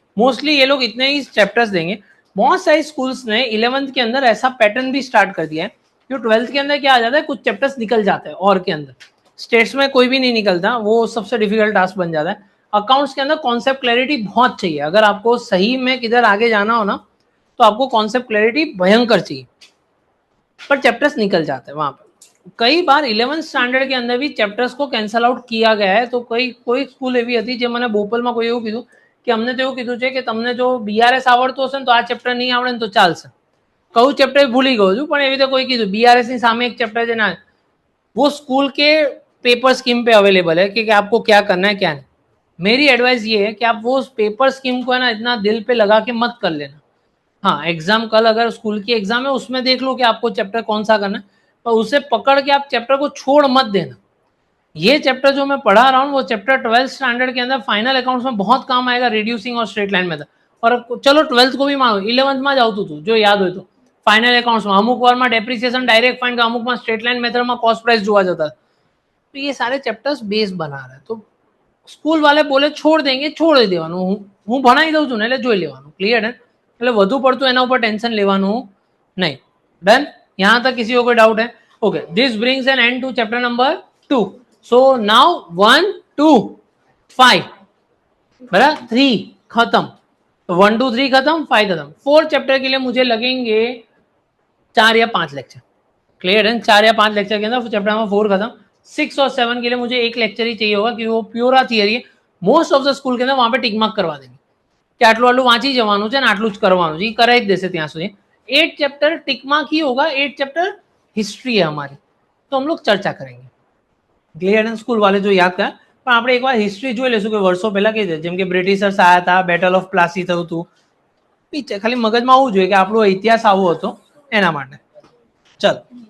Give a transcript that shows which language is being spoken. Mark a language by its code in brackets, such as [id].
[hi] Mostly ये लोग इतने ही चैप्टर्स देंगे। बहुत सारे स्कूल्स ने 11th के अंदर ऐसा पैटर्न भी स्टार्ट कर दिया है, जो 12th के अंदर क्या आ जाता है, कुछ चैप्टर्स निकल जाते हैं और के अंदर। स्टेट्स में कोई भी नहीं निकलता, वो सबसे डिफिकल्ट टास्क बन जाता है। अकाउंट्स के अंदर कॉन्सेप्ट क्लैरिटी बहुत चाहिए, अगर आपको सही में किधर आगे जाना हो ना तो आपको कॉन्सेप्ट क्लैरिटी भयंकर चाहिए, पर चैप्टर्स निकल जाते हैं वहां पर। कई बार 11th स्टैंडर्ड के अंदर भी चैप्टर्स को कैंसल आउट किया गया है। तो कोई स्कूल [gu] एवी હતી જે મને બોપલમાં કોઈ એવું કીધું કે અમને તો એવું કીધું છે કે તમને જો બીઆરએસ આવડતું હશે ને તો આ ચેપ્ટર નહીં આવડે ને તો ચાલશે। કયું ચેપ્ટર ભૂલી ગયો છું, પણ એવી રીતે કોઈ કીધું બીઆરએસ ની સામે એક ચેપ્ટર છે ना, [hi] वो स्कूल के पेपर स्कीम पे अवेलेबल है कि आपको क्या करना है क्या नहीं। मेरी एडवाइस ये है कि आप वो पेपर स्कीम को है ना इतना दिल पे लगा के मत कर लेना। हाँ एग्जाम कल अगर स्कूल की एग्जाम है उसमें देख लो कि आपको चैप्टर कौन सा करना है, पर उसे पकड़ के आप चैप्टर को छोड़ मत देना। ये चैप्टर जो मैं पढ़ा रहा हूँ वो चैप्टर 12th स्टैंडर्ड के अंदर फाइनल अकाउंट्स में बहुत काम आएगा, रिड्यूसिंग और स्ट्रेट लाइन मेथड। और चलो 12th को भी मानो, 11th में [gu] જ આવતું હતું જો યાદ હોય તો, [hi] फाइनल अकाउंट्स में अमुक वार में डेप्रिसिएशन डायरेक्ट फाइंड का, अमुक में स्ट्रेट लाइन मेथड में कॉस्ट प्राइस [gu] જોવા જતા। [hi] तो ये सारे चैप्टर्स बेस बना रहे हैं, तो स्कूल वाले बोले छोड़ देंगे, छोड़ देवानुं, [gu] હું ભણાવી દઉં છું ને એટલે જોઈ લેવાનું, ક્લિયર [hi] है। [gu] એટલે વધુ પડતું એના ઉપર ટેન્શન લેવાનું નહીં, ડન। [hi] यहाँ तक किसी को कोई डाउट है? Okay, [en] This brings an end to chapter number 2। [hi] So now 1 2 5 बराबर 3 खत्म, तो 1 2 3 खत्म, 5 खत्म। 4 चैप्टर के लिए मुझे लगेंगे 4 या 5 लेक्चर, क्लियर है। 4 या 5 लेक्चर के अंदर चैप्टर नंबर 4 खत्म। 6 और 7 के लिए मुझे एक लेक्चर ही चाहिए होगा, क्योंकि वो प्योरा थियरी है। मोस्ट ऑफ द स्कूल के अंदर वहां पे टिक मार्क करवा देंगे कि [gu] આટલું આટલું વાંચી જવાનું છે ને આટલું જ કરવાનું છે, એ કરાવી જ દેશે ત્યાં સુધી। [hi] 8 चैप्टर टिक मार्क ही होगा, 8 चैप्टर हिस्ट्री है हमारी, तो हम लोग चर्चा करेंगे, [gu] ગ્લેડન સ્કૂલ વાલે જો યાદ કરે, પણ આપણે એકવાર હિસ્ટ્રી જોઈ લઈશું કે વર્ષો પહેલા કઈ છે, જેમ કે બ્રિટિશર્સ આવ્યા હતા, બેટલ ઓફ પ્લાસી થયું હતું, ખાલી મગજમાં આવવું જોઈએ કે આપણો ઇતિહાસ આવો હતો એના માટે. ચાલો.